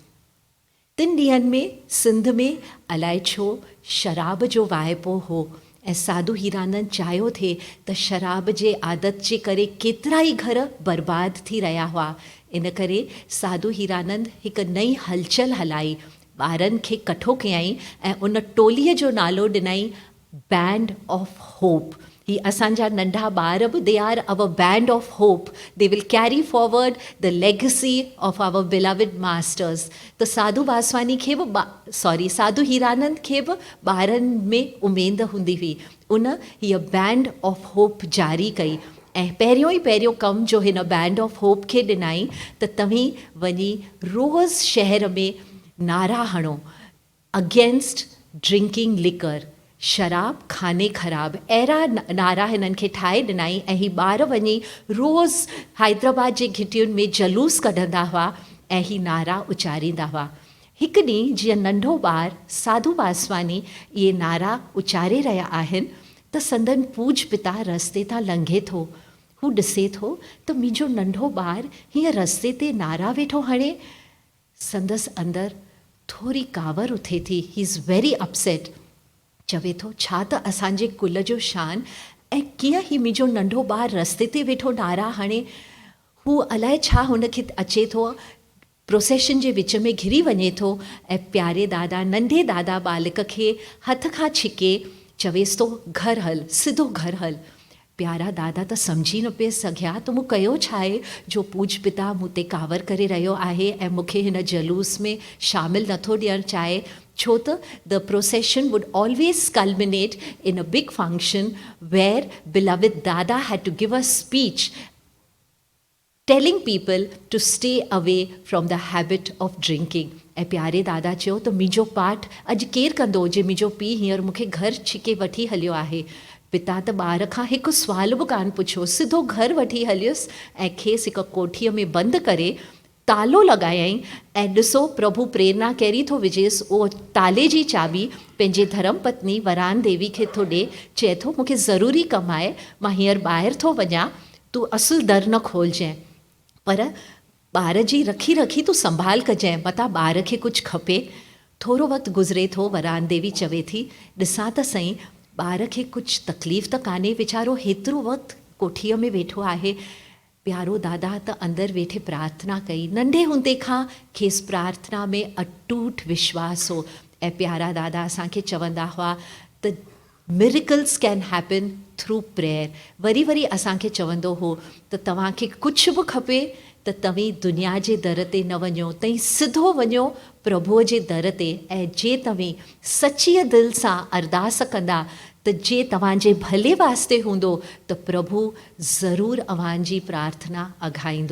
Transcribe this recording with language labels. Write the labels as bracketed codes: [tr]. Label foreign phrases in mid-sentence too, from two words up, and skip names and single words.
[sd] 3 ॾींहंनि में सिंध में अलाए छो शराब जो वाइपो हो, ऐं साधू हीरानंद चाहियो थे त शराब जे आदत जे करे केतिरा ई घर बर्बाद थी रहिया हुआ. इन करे साधू हीरानंद हिकु नई हलचल हलाई, ॿारनि खे कठो कयई ऐं उन टोलीअ जो नालो ॾिनई बैंड ऑफ होप. [en] ही असांजा नंढा ॿार बि they are our Band of Hope. They will carry forward the legacy of our beloved masters. [sd] त साधू वासवानी खे बि साधू हीरानंद खे बि ॿारनि में उमेद हूंदी हुई. उन हीअ बैंड ऑफ होप जारी कई ऐं पहिरियों कमु जो हिन बैंड ऑफ होप खे ॾिनई त तव्हीं वञी रोज़ शहर में नारा हणो [en] against drinking liquor, [sd] शराब खाने ख़राब. अहिड़ा नारा हिननि खे ठाहे ॾिनई ऐं ही ॿार वञी रोज़ हैदराबाद जे घिटियुनि में जलूस कढंदा हुआ ऐं ही नारा उचारींदा हुआ. हिकु ॾींहुं जीअं नंढो ॿारु साधू वासवानी इहे नारा उचारे रहिया आहिनि त संदन पूज पिता रस्ते तां लंघे थो. हू ॾिसे थो त मुंहिंजो नंढो ॿारु हीअं रस्ते ते नारा वेठो हणे. संदसि अंदरि थोरी कावर उथे थी. [en] He is very upset. [sd] चवे थो छा त असांजे कुल जो शान, ऐं कीअं ही मुंहिंजो नंढो ॿारु रस्ते ते वेठो नारा हणे. हू अलाए छा हुनखे अचे थो, प्रोसेशन जे विच में घिरी वञे थो ऐं प्यारे दादा नंढे दादा बालक खे हथ खां छिके चवेसि थो घर हल, सिधो घर हल. प्यारा दादा त सम्झी न पिए सघिया त मूं कयो छा आहे जो पूज पिता मूं ते कावर करे रहियो आहे ऐं मूंखे हिन जलूस में शामिलु नथो ॾियणु चाहे. छो त [en] the procession would always culminate in a big function where beloved Dada had to give a speech telling people to stay away from the habit of drinking. [sd] ऐं प्यारे दादा चयो त मुंहिंजो पाठ अॼु केरु कंदो जे मुंहिंजो पीउ हींअर मूंखे घर छिके वठी हलियो आहे. पिता त ॿार खां हिकु सुवाल बि कान पुछियो, सिधो घर वठी हलियुसि ऐं खेसि हिकु कोठीअ में बंदि करे तालो लॻायईं. ऐं ॾिसो प्रभु प्रेरणा कहिड़ी थो विझेसि, उहो ताले जी चाबी पंहिंजे धर्म पत्नी वरान देवी खे थो ॾे. चए थो मूंखे ज़रूरी कमु आहे, मां हींअर ॿाहिरि थो वञा, तूं असुलु दर न खोलजांइ, पर ॿार जी रखी रखी तूं संभाल कजांइ, मतां ॿार खे कुझु खपे. थोरो वक़्तु गुज़रे थो, वरान देवी चवे थी ॾिसां त सही ॿार खे कुझु तकलीफ़ त कान्हे, वीचारो हेतिरो वक़्तु कोठीअ में वेठो आहे. प्यारो दादा त अंदरि वेठे प्रार्थना कई. नंढे हूंदे खां खेसि प्रार्थना में अटूट विश्वास हो. ऐं प्यारा दादा असांखे चवंदा हुआ त [en] miracles can happen through prayer. [sd] वरी वरी असांखे चवंदो हो त तव्हांखे कुझु बि खपे त तव्हीं दुनिया जे दर ते न वञो, तव्हीं सिधो वञो प्रभुअ जे दर ते, ऐं जे तव्हीं सचीअ दिलि सां अरदास कंदा त जे तव्हांजे भले वास्ते हूंदो त प्रभु ज़रूरु अव्हांजी प्रार्थना अघाईंदो।